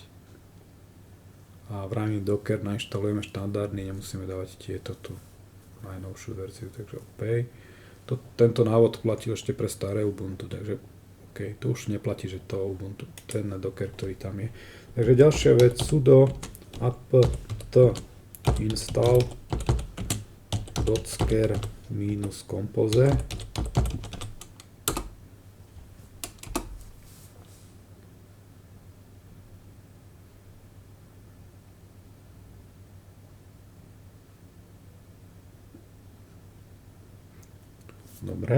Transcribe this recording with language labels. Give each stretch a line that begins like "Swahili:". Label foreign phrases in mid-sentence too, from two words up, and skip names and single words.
Slovak: A v rámci Docker nainštalujeme štandardný, nemusíme dávať tieto tu najnovšiu verziu, takže OK. Tento návod platil ešte pre staré Ubuntu, takže OK, to už neplatí, že to Ubuntu, ten Docker, ktorý tam je. Takže ďalšia vec,
English: sudo apt install docker -compose.
Slovak: Dobre.